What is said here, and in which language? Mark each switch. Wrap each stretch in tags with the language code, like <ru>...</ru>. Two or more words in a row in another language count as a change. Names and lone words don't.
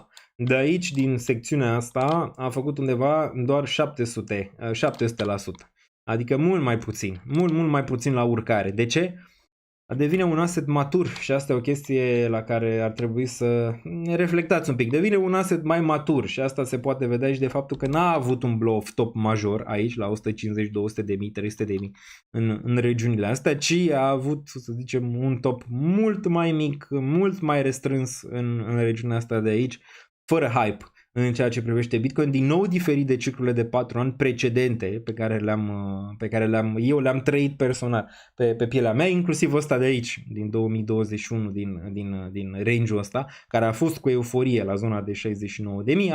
<ro>De aici, din secțiunea asta, a făcut undeva doar 700%. Adică mult mai puțin la urcare. De ce? Devine un asset matur și asta e o chestie la care ar trebui să reflectați un pic. Devine un asset mai matur și asta se poate vedea și de faptul că n-a avut un</ro> <en>blow-off top</en> <ro>major aici la 150, 200 de mii, 300 de mii în regiunile astea, ci a avut, să zicem, un top mult mai mic, mult mai restrâns în regiunea asta de aici, fără hype în ceea ce privește Bitcoin, din nou diferit de ciclurile de 4 ani precedente pe care eu le-am trăit personal pe pielea mea, inclusiv ăsta de aici, din 2021, din range-ul ăsta, care a fost cu euforie la zona de 69.000.</ro>